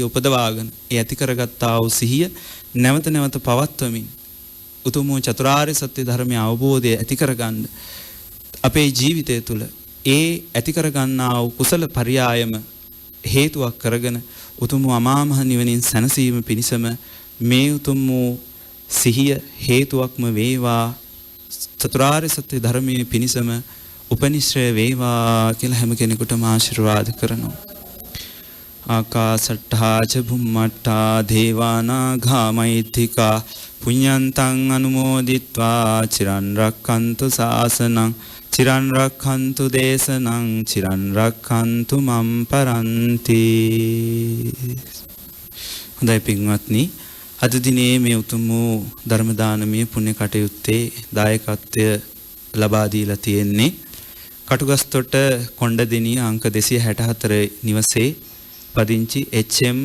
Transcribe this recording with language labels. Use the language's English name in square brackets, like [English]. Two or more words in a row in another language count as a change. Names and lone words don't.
[Sinhala] උපදවාගෙන ඒ ඇති කරගත්තා වූ සිහිය නැවත පවත්වමින් උතුම් චතුරාර්ය සත්‍ය ධර්මය අවබෝධය ඇති කරගන්න අපේ ජීවිතය තුළ ඒ ඇති කරගන්නා වූ කුසල පරියායම හේතුවක් කරගෙන උතුම් අමා මහ නිවනින් සැනසීම පිණිසම මේ උතුම් සිහිය හේතුවක්ම වේවා චතුරාර්ය සත්‍ය ධර්මයේ පිණිසම උපනිශ්‍රය වේවා කියලා හැම කෙනෙකුටම ආශිර්වාද කරනවා. [Pali] ආකාසට්ඨා ච භුම්මට්ඨා දේවානාගා මෛත්‍තිකා පුඤ්ඤන්තං අනුමෝදිත්වා චිරන් රක්ඛන්තු ශාසනං චිරන් රක්ඛන්තු දේශනං චිරන් රක්ඛන්තු මම් පරන්ති. [Sinhala] හොඳයි පින්වත්නි අද දිනේ මේ උතුම් වූ ධර්ම දානමය පුණ්‍ය කටයුත්තේ දායකත්වය ලබා දීලා තියෙන්නේ කටුගස්තොට කොණ්ඩදෙණිය අංක 264 නිවසේ පදිංචි එච්.එම්.